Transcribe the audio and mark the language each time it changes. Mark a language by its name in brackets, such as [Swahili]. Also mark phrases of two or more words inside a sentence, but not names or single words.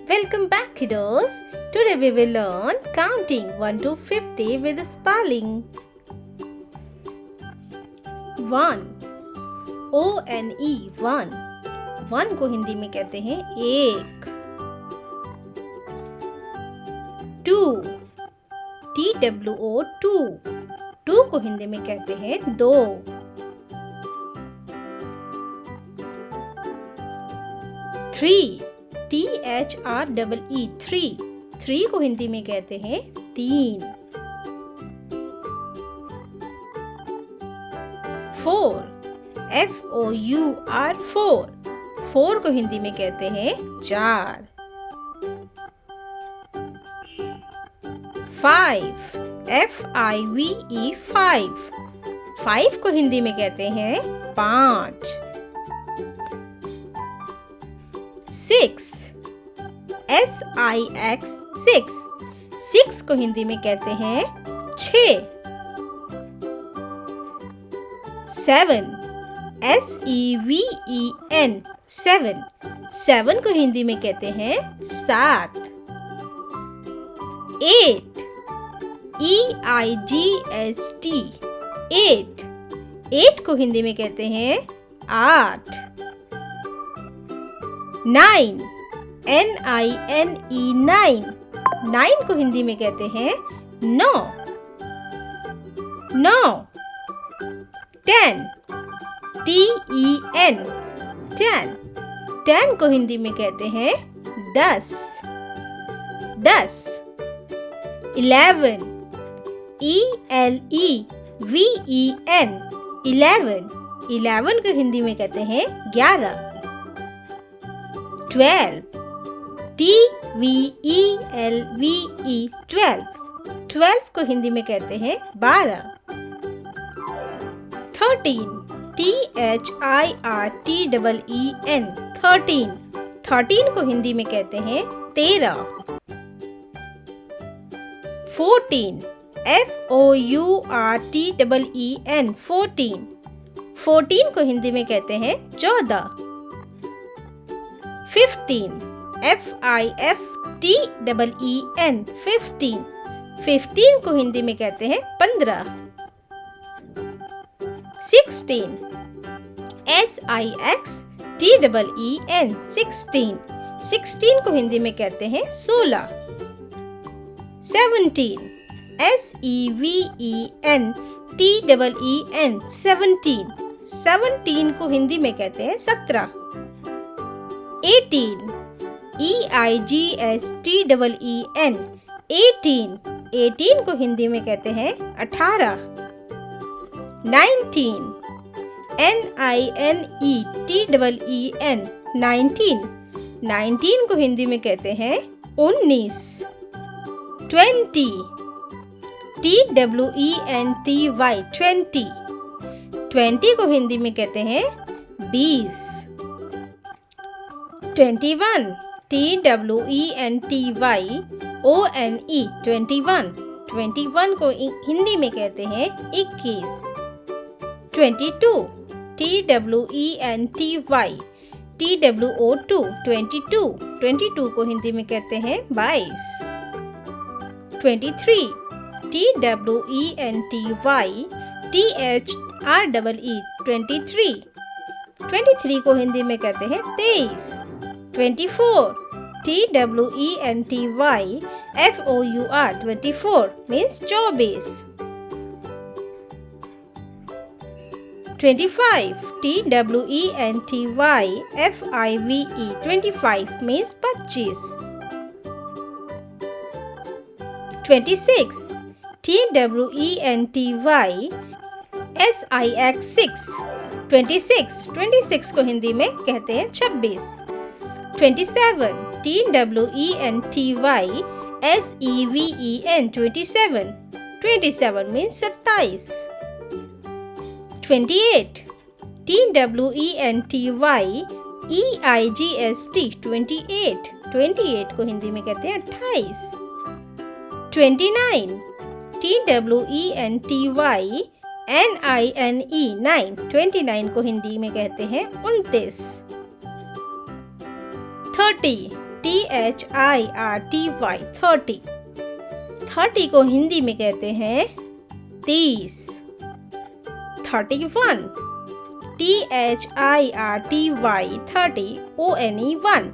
[English] Welcome back, kiddos. Today we will learn counting 1 to 50 with spelling. 1. O-N-E 1. [Hindi] 1 को हिंदी में कहते हैं एक. 2. [English] T-W-O 2. [Hindi] 2 को हिंदी में कहते हैं दो. [English] 3. T-H-R-E-E 3. [Hindi] 3 को हिंदी में कहते हैं तीन. [English] 4. F-O-U-R 4. [Hindi] 4 को हिंदी में कहते हैं चार. [English] 5. F-I-V-E 5. [Hindi] 5 को हिंदी में कहते हैं पाँच. [English] 6. S-I-X 6. [Hindi] 6 को हिंदी में कहते हैं छः. [English] 7. S-E-V-E-N 7. [Hindi] 7 को हिंदी में कहते हैं सात. [English] 8. E-I-G-H-T 8. [Hindi] 8 को हिंदी में कहते हैं आठ. [English] 9. N-I-N-E 9. [Hindi] 9 को हिंदी में कहते हैं नौ. 10. [English] T-E-N 10. [Hindi] 10 को हिंदी में कहते हैं दस. [English] 11. E-L-E-V-E-N 11. [Hindi] 11 को हिंदी में कहते हैं 11. 12. [English] T-V-E-L-V-E 12. [Hindi] 12 को हिंदी में कहते हैं 12. 13. [English] T-H-I-R-T-E-E-N 13. [Hindi] 13 को हिंदी में कहते हैं 13. 14. [English] F-O-U-R-T-E-E-N 14. [Hindi] 14 को हिंदी में कहते हैं 14. [English] 15. F-I-F-T-E-E-N 15. [Hindi] 15 को हिंदी में कहते हैं 15. 16. [English] S-I-X-T-E-E-N 16. [Hindi] 16 को हिंदी में कहते हैं 16. 17. [English] S-E-V-E-N-T-E-E-N 17. [Hindi] 17 को हिंदी में कहते हैं 17. 18. [English] E-I-G-S-T-E-E-N 18. [Hindi] 18 को हिंदी में कहते हैं 18. 19. [English] N-I-N-E-T-E-E-N 19. [Hindi] 19 को हिंदी में कहते हैं 19. [English] 20. T-W-E-N-T-Y 20. [Hindi] 20 को हिंदी में कहते हैं 20. [English] 21. T-W-E-N-T-Y-O-N-E 21. [Hindi] 21 को हिंदी में कहते हैं 21. [English] 22. T-W-E-N-T-Y-T-W-O-2 22. [Hindi] 22 को हिंदी में कहते हैं 22. 23. [English] T-W-E-N-T-Y-T-H-R-E-E 23. [Hindi] 23 को हिंदी में कहते हैं 23. [English] 24. T-W-E-N-T-Y-F-O-U-R 24 means 24. 25. T-W-E-N-T-Y-F-I-V-E 25 means 25. 26. T-W-E-N-T-Y-S-I-X 6. [Hindi] 26. 26 को हिंदी में कहते हैं 26. [English] 27. T-W-E-N-T-Y-S-E-V-E-N 27. 27 means 27. 28. T-W-E-N-T-Y-E-I-G-S-T 28. [Hindi] 28 को हिंदी में कहते हैं 28. 29. [English] T-W-E-N-T-Y-N-I-N-E 9. [Hindi] 29 को हिंदी में कहते हैं 29. 30. [English] THIRTY 30। [Hindi] 30 को हिंदी में कहते हैं 30। [English] 31 THIRTY 30 ONE 1।